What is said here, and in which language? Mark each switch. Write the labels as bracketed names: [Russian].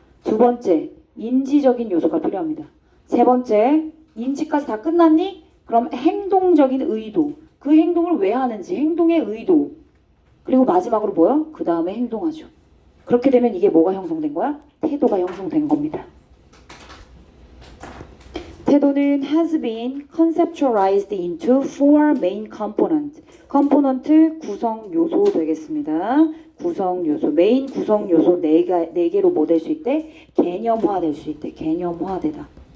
[Korean] 두 번째, 인지적인 요소가 필요합니다. 세 번째, 인지까지 다 끝났니? 그럼 행동적인 의도, 그 행동을 왜 하는지, 행동의 의도. 그리고 마지막으로 뭐야? 그 다음에 행동하죠. 그렇게 되면 이게 뭐가 형성된 거야? 태도가 형성된 겁니다. 태도는 [English] has been conceptualized into four main components. [Korean] 컴포넌트 구성 요소 되겠습니다. 구성 요소, 메인 구성 요소 네 개로 뭐 될 수 있대? 개념화 될 수 있대. 개념화되다.